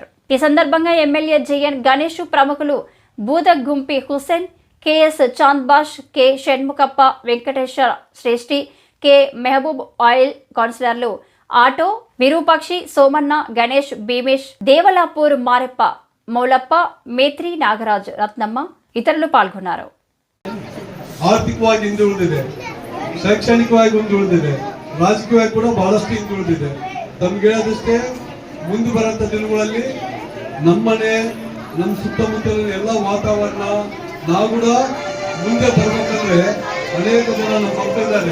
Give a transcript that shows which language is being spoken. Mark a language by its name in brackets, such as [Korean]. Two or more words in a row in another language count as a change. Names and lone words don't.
[Telugu] ఈ సందర్భంగా ఎమ్మెల్యే జేఎన్ గణేష్, ప్రముఖులు బూదగుంపి హుసేన్, కెఎస్ చాంద్బాష్, కె షణ్ముఖప్ప, వెంకటేశ్వర శ్రేష్ఠి, కె మెహబూబ్ ఆయిల్, కౌన్సిలర్లు ఆటో, విరూపాక్షి, సోమన్న, గణేష్, భీమేష్, దేవలాపూర్ మారెప్ప, మౌలప్ప, [Kannada] ಮೇತ್ರಿ, ನಾಗರಾಜ್, ರತ್ನಮ್ಮ ಇತರರು ಪಾಲ್ಗೊಂಡರು. ಆರ್ಥಿಕವಾಗಿ ಹಿಂದುಳಿದಿದೆ, ಶೈಕ್ಷಣಿಕವಾಗಿ ಹಿಂದುಳಿದಿದೆ, ರಾಜಕೀಯವಾಗಿ ಕೂಡ ಬಹಳಷ್ಟು ಹಿಂದುಳಿದಿದೆ. ತಮ್ಗೆ ಹೇಳೋದಷ್ಟೇ, ಮುಂದೆ ಬರುವಂತ ದಿನಗಳಲ್ಲಿ ನಮ್ಮನೆ, ನಮ್ಮ ಸುತ್ತಮುತ್ತಲಿನ ಎಲ್ಲ ವಾತಾವರಣ ನಾವು ಕೂಡ ಮುಂದೆ ಬರ್ಬೇಕಂದ್ರೆ ಅನೇಕ ಜನ ನಮ್ಮ ಮಕ್ಕಳಿದ್ದಾರೆ.